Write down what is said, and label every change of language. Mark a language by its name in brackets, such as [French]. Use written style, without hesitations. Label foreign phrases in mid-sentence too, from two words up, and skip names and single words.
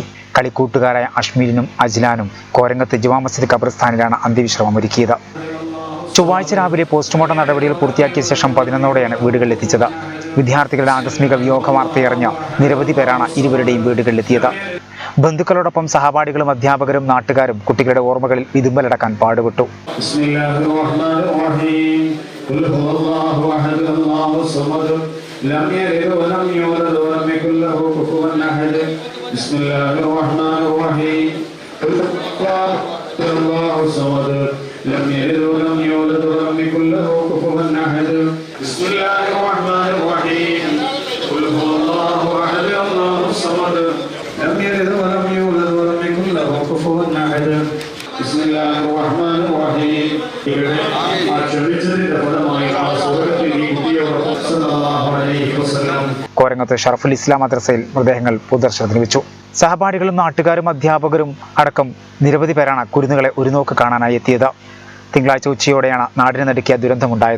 [Malayalam] കളിക്കൂട്ടുകാരായ അഷ്മീലിനും അജ്ലാനും കോരങ്ങത്ത് ജുമാ മസ്ജിദ് ഖബർസ്ഥാനിലാണ് അന്ത്യവിശ്രമം ഒരുക്കിയത്. ചൊവ്വാഴ്ച രാവിലെ പോസ്റ്റ്മോർട്ടം നടപടികൾ പൂർത്തിയാക്കിയ ശേഷം 11ഓടെയാണ് വീടുകളിലെത്തിച്ചത്. വിദ്യാർത്ഥികളുടെ ആകസ്മിക വിയോഗ വാർത്തയറിഞ്ഞ നിരവധി പേരാണ് ഇരുവരുടെയും വീടുകളിലെത്തിയത്. ബന്ധുക്കളോടൊപ്പം സഹപാഠികളും അധ്യാപകരും നാട്ടുകാരും കുട്ടികളുടെ ഓർമ്മകളിൽ വിതുമ്പലടക്കാൻ പാടുപെട്ടു. [Arabic] لم يلد ولم يولد ولم يكن له كفوا أحد بسم الله الرحمن الرحيم قل الله الصمد لم يلد ولم يولد ولم يكن له كفوا أحد بسم الله الرحمن الرحيم قل هو الله أحد الله الصمد لم يلد ولم يولد ولم يكن له كفوا أحد بسم الله الرحمن الرحيم [Malayalam] കോരങ്ങത്ത് ഷറഫുൽ ഇസ്ലാം മദ്രസയിൽ മൃതദേഹങ്ങൾ പൊതുദർശനത്തിന് വെച്ചു. സഹപാഠികളും നാട്ടുകാരും അധ്യാപകരും അടക്കം നിരവധി പേരാണ് കുരുന്നുകളെ ഒരു നോക്ക് കാണാനായി എത്തിയത്. തിങ്കളാഴ്ച ഉച്ചയോടെയാണ് നാടിനെ നടുക്കിയ ദുരന്തമുണ്ടായത്.